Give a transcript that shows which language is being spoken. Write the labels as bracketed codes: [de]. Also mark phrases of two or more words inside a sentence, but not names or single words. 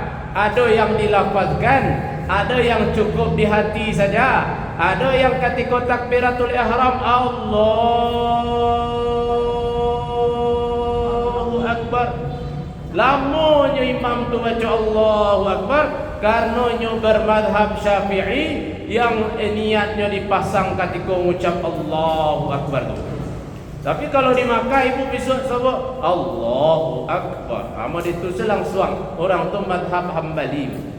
[id] Ada yang dilafazkan, ada yang cukup di hati saja, ada yang ketika takbiratul ihram [ar] Allahu Akbar. [min] Lamonyo imam tu [id] baca [ar] Allahu Akbar [id] karena nyo bermadhab Syafi'i yang niatnya dipasang ketika mengucap [ar] Allahu Akbar [id] tu. Tapi kalau di Makkah ibu besok sebut [ar] Allahu Akbar, [id] amal itu langsung orang tu madhab Hambali.